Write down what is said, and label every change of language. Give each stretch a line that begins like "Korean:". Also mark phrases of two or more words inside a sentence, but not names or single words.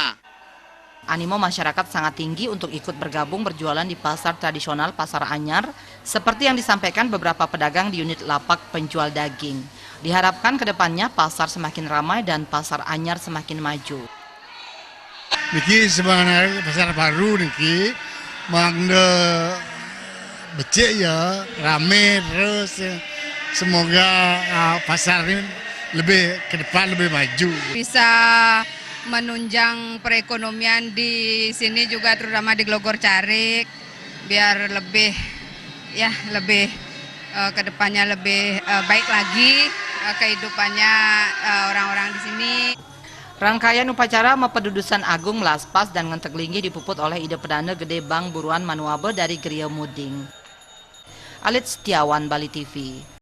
Indonesian: Animo masyarakat sangat tinggi untuk ikut bergabung berjualan di pasar tradisional Pasar Anyar, seperti yang disampaikan beberapa pedagang di unit lapak penjual daging. Diharapkan kedepannya pasar semakin ramai dan Pasar Anyar semakin maju.
Balinese: Niki sebenarnya pasar baru niki,
Indonesian: mangga becek ya, rame terus. Semoga pasar ini lebih ke depan lebih maju. Bisa menunjang perekonomian di sini juga, terutama di Glogor Carik, biar lebih kedepannya lebih baik lagi kehidupannya orang-orang di sini. Rangkaian upacara Mepedudusan Agung, Melaspas, dan Ngenteg Linggih dipuput oleh Ide Pedana Gede Bang Buruan Manuabe dari Geria Muding. Alit Setiawan, Bali TV.